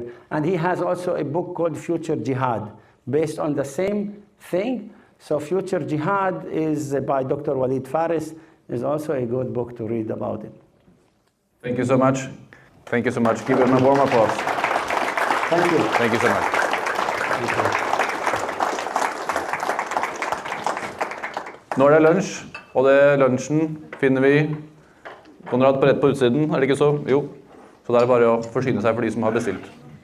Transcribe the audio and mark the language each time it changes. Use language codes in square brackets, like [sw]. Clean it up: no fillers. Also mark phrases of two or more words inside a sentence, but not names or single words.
[en] And he has also a book called Future Jihad, based on the same thing. So Future Jihad is by Dr. Walid Fares, is also a good book to read about it. Thank you so much. Thank you so much. Give him a warm applause. Thank you. Thank you so much. [no] Nå er det lunsj, og det lunsjen finner vi Konrad på rett på utsiden, er det ikke så? Jo. Så da er det bare å forsyne seg for de som har bestilt.